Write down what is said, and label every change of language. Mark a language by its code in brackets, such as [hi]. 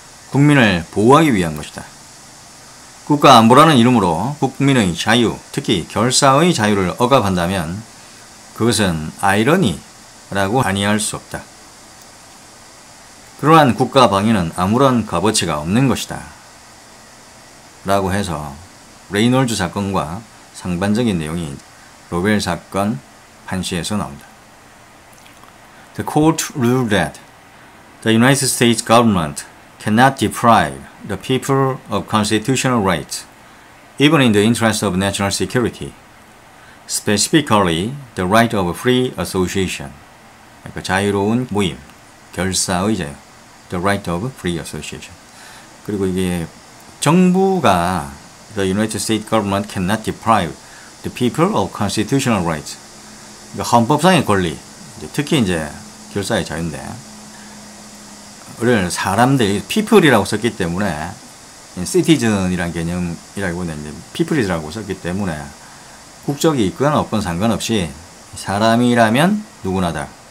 [ko] 국민을 보호하기 위한 것이다. 국가 안보라는 이름으로 국민의 자유, 특히 결사의 자유를 억압한다면 그것은 아이러니라고 아니할 수 없다. 그러한 국가 방위는 아무런 값어치가 없는 것이다 라고 해서 레이놀즈 사건과 상반적인 내용이 로벨 사건 판시에서 나온다. [en] The court ruled that the United States government cannot deprive the people of constitutional rights, even in the interest of national security, specifically the right of free association. [ko] 그러니까 자유로운 모임, 결사의 자유, [en] the right of free association. [ko] 그리고 이게 정부가 [en] the United States government cannot deprive the people of constitutional rights. [ko] 그러니까 헌법상의 권리, 특히 이제 결사의 자유인데, 를 사람들, people이라고 썼기 때문에 citizen이라는 개념이라기보다는 이제 people이라고 썼기 때문에 국적이 있거나 없건 상관없이 사람이라면 누구나다.